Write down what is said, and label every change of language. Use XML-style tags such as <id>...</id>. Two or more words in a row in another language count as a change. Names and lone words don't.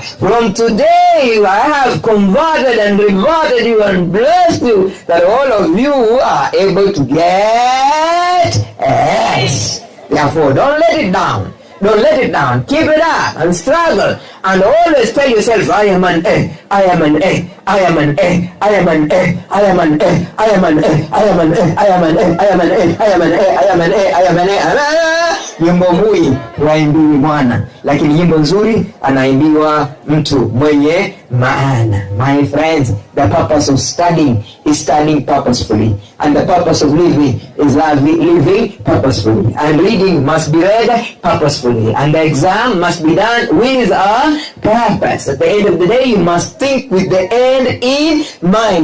<en>From today, I have converted and reverted you and blessed you that all of you are able to get S. Therefore, don't let it down. Don't let it down. Keep it up and struggle. And always tell yourself, I am an A. I am an A. I am an A. I am an A. I am an A. I am an A. I am an A. I am an A. I am an A. I am an A. I am an A. I am an A.</en> <sw>Nyimbo hui waimbiwi mwana, lakini nyimbo nzuri anaimbiwa mtu mwenye maana.</sw> <en>My friends, the purpose of studying is studying purposefully, and the purpose of living is living purposefully, and reading must be read purposefully, and the exam must be done with a purpose. At the end of the day, you must think with the end in mind.</en>